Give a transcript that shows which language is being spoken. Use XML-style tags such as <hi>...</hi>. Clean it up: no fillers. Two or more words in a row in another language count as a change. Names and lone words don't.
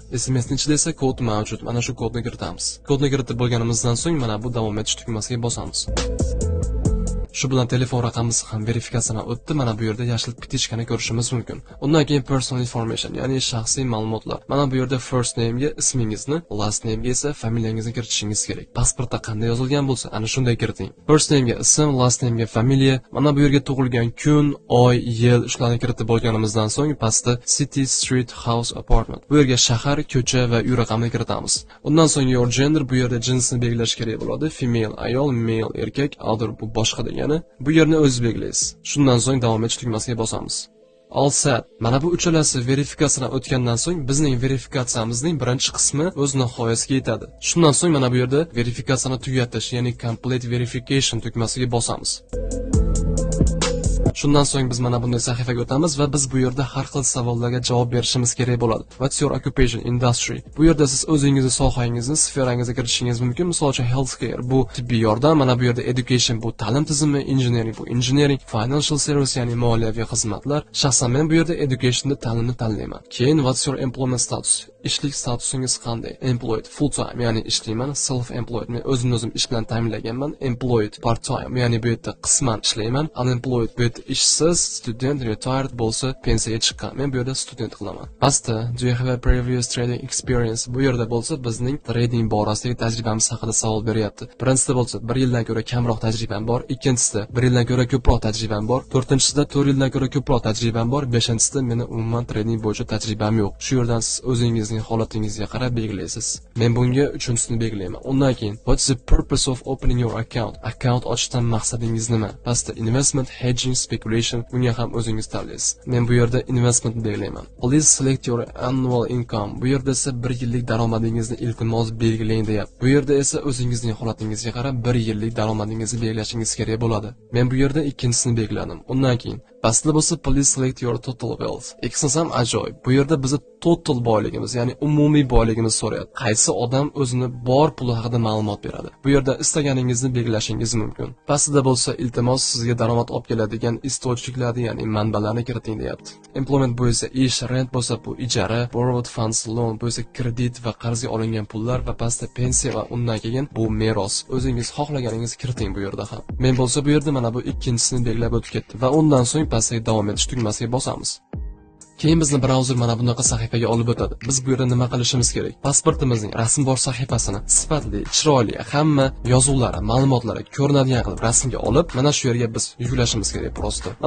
<uz>SMSning ichida esa kod mavjud. Mana shu kodni kiritamiz. Kodni kiritib bo'lganimizdan so'ng mana bu davom etish tugmasiga bosamiz. Shu bilan telefon raqamimiz ham verifikatsiyadan o'tdi. Mana bu yerda yashil bitishkani ko'rishimiz mumkin. Undan keyin</uz> <en>personal information,</en> <uz>ya'ni shaxsiy ma'lumotlar. Mana bu yerda</uz> <en>first name</en> <uz>ga ismingizni,</uz> <en>last name</en> <uz>ga esa familiyangizni kiritishingiz kerak. Pasportda qanday yozilgan bo'lsa, ana shunday kiriting.</uz> <en>First name</en> <uz>ga ism,</uz> <en>last name</en> <uz>ga familiya. Mana bu yerga tug'ilgan kun, oy, yil shularni kiritib bo'lganimizdan so'ng pastda</uz> <en>city, street, house, apartment.</en> <uz>Bu yerga shahar, ko'cha va uy raqamini kiritamiz. Undan so'ng</uz> <en>your gender,</en> <uz>bu yerda jinsni belgilash kerak bo'ladi. Female, ayol, male, erkak, other bu boshqa degan. Bu yerni o'zingiz belgilaysiz. Shundan so'ng davom etish tugmasiga bosamiz.</uz> <en>All set.</en> <uz>Mana bu uchalasi verifikatsiyadan o'tgandan so'ng bizning verifikatsiyamizning birinchi qismi o'z nihoyasiga yetadi. Shundan so'ng mana bu yerda verifikatsiyani tugatish, ya'ni</uz> <en>complete verification</en> <uz>tugmasiga bosamiz. Shundan so'ng biz mana bunday sahifaga o'tamiz va biz bu yerda har xil savollarga javob berishimiz kerak bo'ladi.</uz> <en>What's your occupation, industry?</en> <uz>Bu yerda siz o'zingizni sohangizni, sferangizga kiritishingiz mumkin. Misol uchun healthcare bu tibbiy yordam, mana bu yerda education bu ta'lim tizimi, engineering bu engineering,</uz> <en>financial service</en> <uz>ya'ni moliyaviy xizmatlar. Shaxsan men bu yerda educationda ta'limni tanlayman. Keyin</uz> <en>what's your employment status?</en> <uz>Ishlik statusingiz qanday?</uz> <en>Employed full time</en> <uz>ya'ni ishlayman,</uz> <en>self employed</en> <uz>men o'zimni ish bilan ta'minlaganman.</uz> <en>Employed part time</en> <uz>ya'ni bu yerda qisman ishlayman. Unemployed bu yerda ishsiz,</uz> <en>student, retired</en> <uz>bo'lsa pensiyaga chiqqan. Men bu yerda student qilaman. Pastda</uz> <en>do you have a previous trading experience?</en> <uz>Bu yerda bo'lsa bizning trading borasidagi tajribamiz haqida savol beryapti. Birinchisida bo'lsa 1 yildan ko'ra kamroq tajribam bor, ikkinchisida 1 yildan ko'ra ko'proq tajribam bor, to'rtinchisida 4 yildan ko'ra ko'proq tajribam bor, beshinchisida meni umuman trading bo'yicha tajribam yo'q. Shu yerdan siz o'zingizning holatingizga qarab belgilaysiz. Men bunga uchinchisini belgilayman. Undan keyin</uz> <en>what's the purpose of opening your account?</en> <uz>Account ochishdan maqsadingiz nima? Pastda</uz> <en>investment, hedging, speculation</en> <uz>bunga ham o'zingiz tanlaysiz. Men bu yerda investment belgilayman.</uz> <en>Please select your annual income.</en> <uz>Bu yerda esa 1 yillik daromadingizni iltimos belgilang deyapti. Bu yerda esa o'zingizning holatingizga qarab 1 yillik daromadingizni belgilashingiz kerak bo'ladi. Men bu yerda ikkinchisini belgiladim. Undan keyin pastda bo'lsa</uz> <en>please select your total wealth.</en> <uz>Ikkisi ham ajoyib. Bu yerda bizni total boyligimiz, ya'ni umumiy boyligimiz so'rayapti. Qaysi odam o'zini bor puli haqida ma'lumot beradi. Bu yerda istaganingizni belgilashingiz mumkin. Pastda bo'lsa iltimos sizga daromad olib keladigan istotchiklarni, ya'ni manbalarni kiriting deyapti. Employment bu esa ish, rent bo'lsa bu ijara,</uz> <en>borrowed funds, loan</en> <uz>bu esa kredit va qarzga olingan pullar va pastda pensiya va undan keyin bu meros. O'zingiz xohlaganingizni kiriting bu yerda ham. Men bo'lsa bu yerda mana bu ikkinchisini belgilab o'tib ketdi va undan so'ng pastga davom etish tugmasiga bosamiz. Keyin bizni brauzer mana bunaqa sahifaga olib o'tadi. Biz bu yerda nima qilishimiz kerak? Pasportimizning rasm bor sahifasini sifatli, chiroyli, hamma yozuvlari, ma'lumotlari ko'rinadigan qilib rasmga olib, mana shu yerga biz yuklashimiz kerak prosta.</uz>